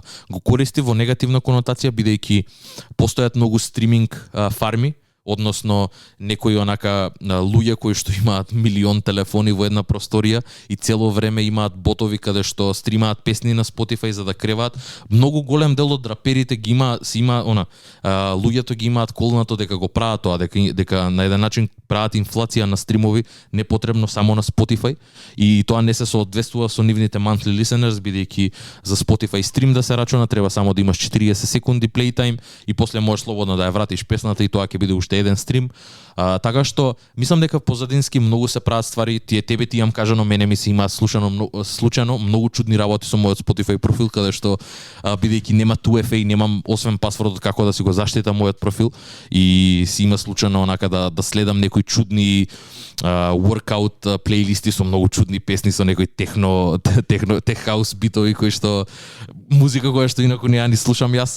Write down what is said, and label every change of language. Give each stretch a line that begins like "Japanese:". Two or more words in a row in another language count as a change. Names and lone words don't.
Macedonian: Го користи во негативна конотација, бидејќи постојат многу стриминг фарми, односно некои онака луѓе кои што имаат милион телефони во една просторија и цело време имаат ботови каде што стримаат песни на Spotify за да креваат. Многу голем дел од раперите ги луѓето ги имаат колнато дека го прават тоа, дека на еден начин прават инфлација на стримови непотребно само на Spotify и тоа не се соодветствува со нивните
English: monthly listeners,
Macedonian: бидејќи за Spotify стрим да се рачуна треба само да имаш 40 секунди
English: play time
Macedonian: и после можеш слободно да ја вратиш песната и тоа ќе биде уште еден стрим. Така што мислам дека позадински многу се прават ствари, тебе ти имам кажано, мене ми се има случајно многу чудни работи со мојот Spotify профил, каде што бидејќи нема 2FA, немам освен пасвордот како да си го заштитам мојот профил и си има случајно онака да следам некои чудни workout плейлисти со многу чудни песни со некои тех хаус битови кои што музика која што инаку не ја ни слушам јас.